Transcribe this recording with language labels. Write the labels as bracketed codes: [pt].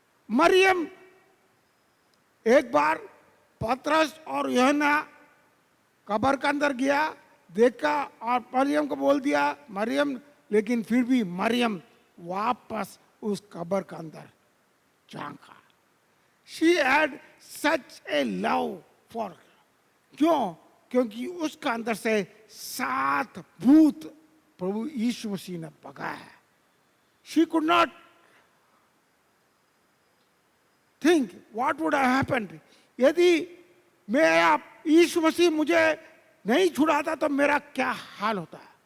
[hi] मरियम एक बार पतरस और यूहन्ना कब्र के अंदर गया, देखा और मरियम को बोल दिया मरियम, लेकिन फिर भी मरियम वापस उस कब्र के अंदर झांका। [en] She had such a love for, [hi] क्यों? क्योंकि उसका अंदर से 7 भूत प्रभु यीशु मसीह ने भगाया है। [en] She could not think what would have happened [hi] यदि मैं आप यीशु मसीह मुझे नहीं छुड़ाता तो मेरा क्या हाल होता।